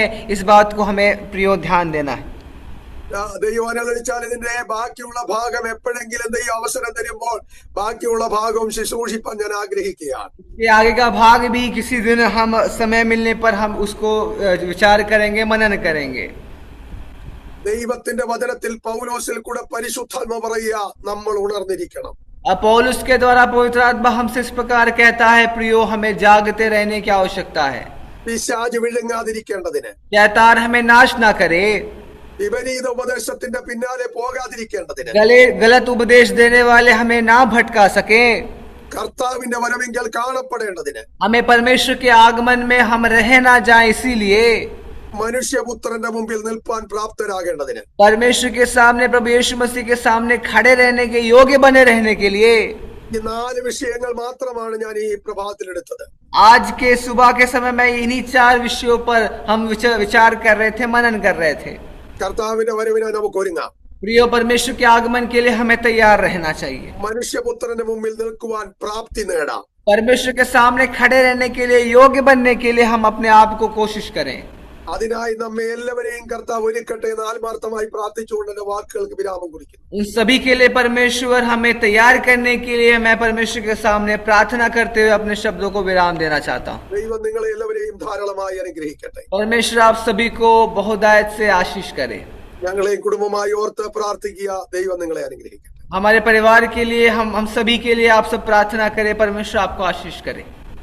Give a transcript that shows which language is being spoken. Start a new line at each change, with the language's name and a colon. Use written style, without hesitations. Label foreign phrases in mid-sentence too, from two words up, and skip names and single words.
Hindi: इस बात को हमें प्रियो ध्यान देना है।
Malayalam: ദൈവം അനുവദിച്ചാൽ ഇതിന്റെ ബാക്കിയുള്ള ഭാഗം എപ്പോഴെങ്കിലും ദൈവം അവസരം തരുമ്പോൾ ബാക്കിയുള്ള ഭാഗവും ശുശ്രൂഷിപ്പാൻ ഞാൻ ആഗ്രഹിക്കുകയാണ്.
Hindi: ये आगे का भाग भी किसी दिन हम समय मिलने पर हम उसको विचार करेंगे, मनन करेंगे।
Malayalam: ദൈവത്തിന്റെ വചനത്തിൽ പൗലോസിൽ കൂടെ പരിശുദ്ധാത്മ പറയുക, നമ്മൾ ഉണർന്നിരിക്കണം.
Hindi: पौलुस के द्वारा पवित्र आत्मा हमसे इस प्रकार कहता है, प्रियो हमें जागते रहने की आवश्यकता है।
Malayalam: പിശാച് വിഴുങ്ങാതിരിക്കേണ്ടതിന്,
Hindi: शैतान हमें नाश ना करे,
Malayalam: വിപരീത ഉപദേശത്തിന്റെ പിന്നാലെ പോകാതിരിക്കേണ്ടതിന്,
Hindi: गलत उपदेश देने वाले हमें ना भटका सके,
Malayalam: കർത്താവിന്റെ വരവിങ്കൽ കാണപ്പെടേണ്ടതിന്,
Hindi: हमें परमेश्वर के आगमन में हम रह ना जाए, इसीलिए
Malayalam: മനുഷ്യപുത്രന്റെ മുമ്പിൽ നിൽപ്പാൻ പ്രാപ്തരാകേണ്ടതിന്,
Hindi: परमेश्वर के सामने, प्रभु यीशु मसीह के सामने खड़े रहने के योग्य बने रहने के लिए
Malayalam: ഈ 4 വിഷയങ്ങൾ മാത്രമാണ് ഞാൻ ഈ പ്രഭാതത്തിലെടുത്തത്.
Hindi: आज के सुबह के समय में इन्हीं 4 विषयों पर हम विचार कर रहे थे, मनन कर रहे थे।
Malayalam: കർത്താവിന്റെ വരവിനെ നമുക്ക് ഒരുങ്ങാം.
Hindi: प्रियो, परमेश्वर के आगमन के लिए हमें तैयार रहना चाहिए।
Malayalam: മനുഷ്യപുത്രന്റെ മുമ്പിൽ നിൽക്കുവാൻ പ്രാപ്തി നേടാം.
Hindi: परमेश्वर के सामने खड़े रहने के लिए, योग्य बनने के लिए हम अपने आप को कोशिश करें।
Malayalam: അതിനായി നമ്മെ എല്ലാവരെയും കർത്താവ് ഒരുക്കട്ടെ എന്ന് ആത്മാർത്ഥമായി പ്രാർത്ഥിച്ചുകൊണ്ട് എന്റെ വാക്കുകൾക്ക് വിരാമം കുറിക്കുന്നു.
Hindi: उन सभी के लिए परमेश्वर हमें तैयार करने के लिए मैं परमेश्वर के सामने प्रार्थना करते हुए अपने शब्दों को विराम देना चाहता हूँ।
Malayalam: ദൈവം നിങ്ങളെ എല്ലാവരെയും ധാരാളമായി അനുഗ്രഹിക്കട്ടെ.
Hindi: परमेश्वर आप सभी को बहुदायत से आशीष करे।
Malayalam: ഞങ്ങളെ കുടുംബമായി ഓർത്ത് പ്രാർത്ഥിക്കുക. ദൈവം നിങ്ങളെ അനുഗ്രഹിക്കട്ടെ.
Hindi: हमारे परिवार के लिए, हम सभी के लिए आप सब प्रार्थना करें। परमेश्वर आपको आशीष करे।